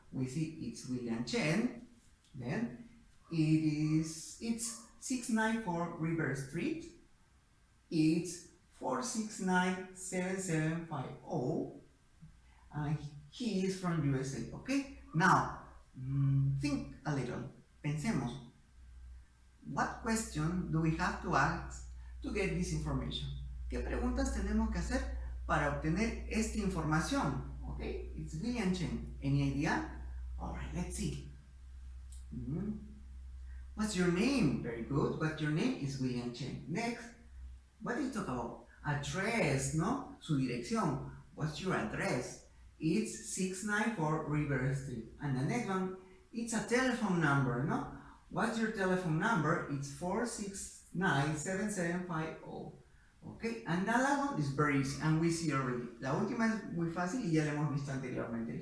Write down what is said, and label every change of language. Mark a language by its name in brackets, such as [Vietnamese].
[English] We see it's William Chen, then it's 694 River Street, it's 4697750, He is from USA, okay? Now, think a little. [Spanish] Pensemos. [English] What question do we have to ask to get this information? [Spanish] ¿Qué preguntas tenemos que hacer para obtener esta información? [English] Okay, it's William Chen. Any idea? Alright, let's see. What's your name? Very good. What's your name? Is William Chen. Next, what do you talk about? Address, ¿no? [Spanish] Su dirección. [English] What's your address? It's 694 River Street. And the next one, it's a telephone number, ¿no? What's your telephone number? It's 469-7750. Okay, and the last one is very easy, and we see already. [Spanish] La última es muy fácil y ya la hemos visto anteriormente.